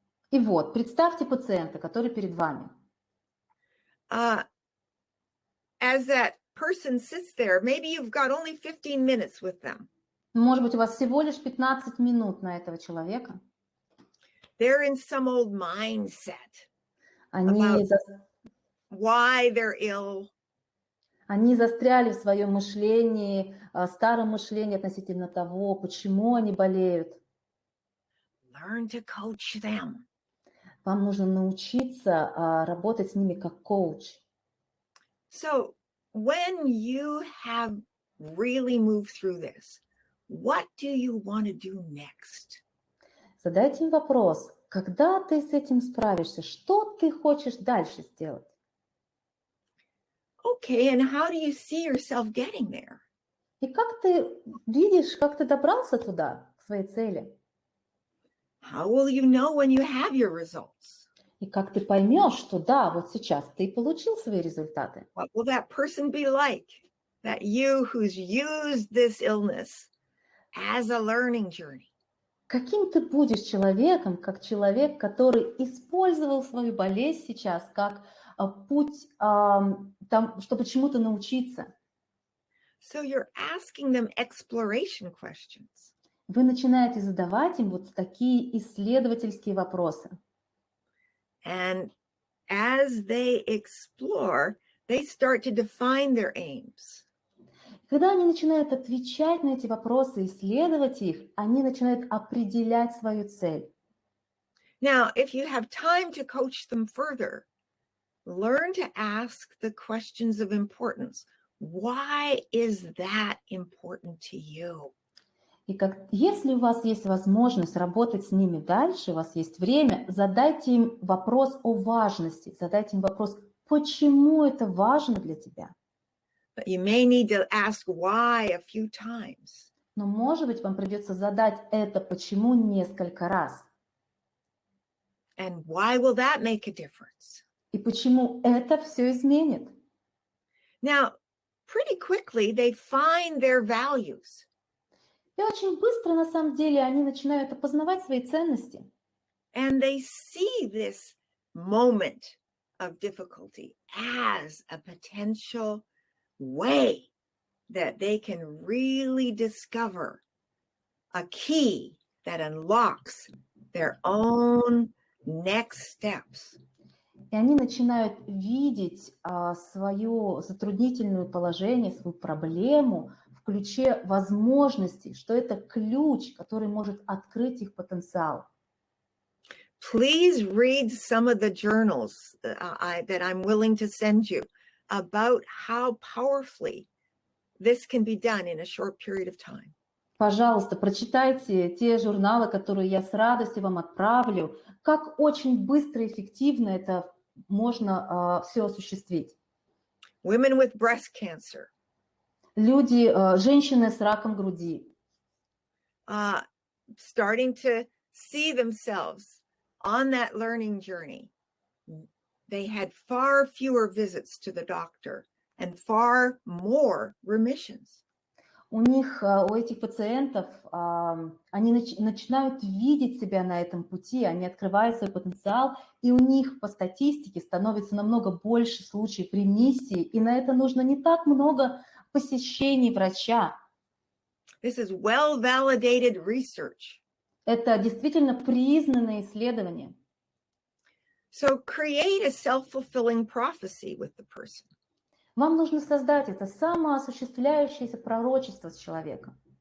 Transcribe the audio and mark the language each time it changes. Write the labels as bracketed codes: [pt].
[ru] И вот, представьте пациента, который перед вами. [en] As that person sits there, maybe you've got only 15 minutes with them. [ru] Может быть, у вас всего лишь 15 минут на этого человека. [en] They're in some old mindset [ru] Они [en] why they're ill. [ru] Они застряли в своем мышлении, старом мышлении относительно того, почему они болеют. [en] Learn to coach them. [ru] Вам нужно научиться работать с ними как коуч. [en] So when you have really moved through this, what do you want to do next? [ru] Задайте им вопрос, когда ты с этим справишься, что ты хочешь дальше сделать? [en] Okay, and how do you see yourself getting there? [ru] И как ты видишь, как ты добрался туда, к своей цели? [en] How will you know when you have your results? [ru] И как ты поймешь, что да, вот сейчас ты получил свои результаты? [en] What will that person be like? That you who's used this illness as a learning journey. [ru] Каким ты будешь человеком, как человек, который использовал свою болезнь сейчас как путь, чтобы чему-то научиться? [en] So you're asking them exploration questions. [ru] Вы начинаете задавать им вот такие исследовательские вопросы. [en] And as they explore, they start to define their aims. [ru] Когда они начинают отвечать на эти вопросы, исследовать их, они начинают определять свою цель. [en] Now, if you have time to coach them further, learn to ask the questions of importance. Why is that important to you? [ru] И если у вас есть возможность работать с ними дальше, у вас есть время, задайте им вопрос о важности, задайте им вопрос, почему это важно для тебя. [en] But you may need to ask why a few times. [ru] Но, может быть, вам придется задать это почему несколько раз. [en] And why will that make a difference? [ru] И почему это все изменит? [en] Now, pretty quickly, they find their values. [ru] И очень быстро, на самом деле, они начинают опознавать свои ценности. [en] And they see this moment of difficulty as a potential way that they can really discover a key that unlocks their own next steps. [ru] И они начинают видеть свое затруднительное положение, свою проблему в ключе возможностей, что это ключ, который может открыть их потенциал. [en] Please read some of the journals that I'm willing to send you about how powerfully this can be done in a short period of time. [ru] Пожалуйста, прочитайте те журналы, которые я с радостью вам отправлю, как очень быстро и эффективно это можно все осуществить. [en] Women with breast cancer. [ru] Люди, женщины с раком груди. [en] Starting to see themselves on that learning journey. They had far fewer visits to the doctor and far more remissions. [ru] У этих пациентов, они начинают видеть себя на этом пути, они открывают свой потенциал, и у них по статистике становится намного больше случаев ремиссии, и на это нужно не так много посещений врача. [en] This is well-validated research. [ru] Это действительно признанное исследование. [en] So create a self-fulfilling prophecy with the person. [ru] Вам нужно создать это самоосуществляющееся пророчество с человеком.